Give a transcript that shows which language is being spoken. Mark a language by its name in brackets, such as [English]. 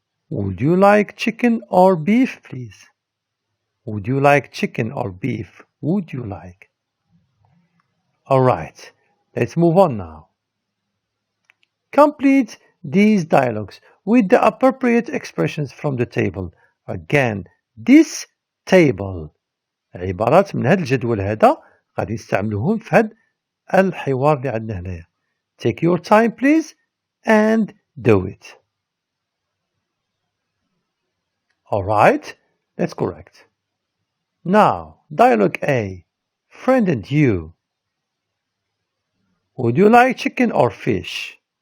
[English] Would you like chicken or beef, please? Would you like chicken or beef? Would you like? Alright, let's move on now. Complete these dialogues with the appropriate expressions from the table. Again, this table. [Arabic] عبارات من هذا الجدول هذا غادي نستعملوهم في هذا الحوار اللي عندنا هنايا. [English] Take your time please and do it. Alright, that's correct. Now, dialogue A. Friend and you. Would you like chicken or fish?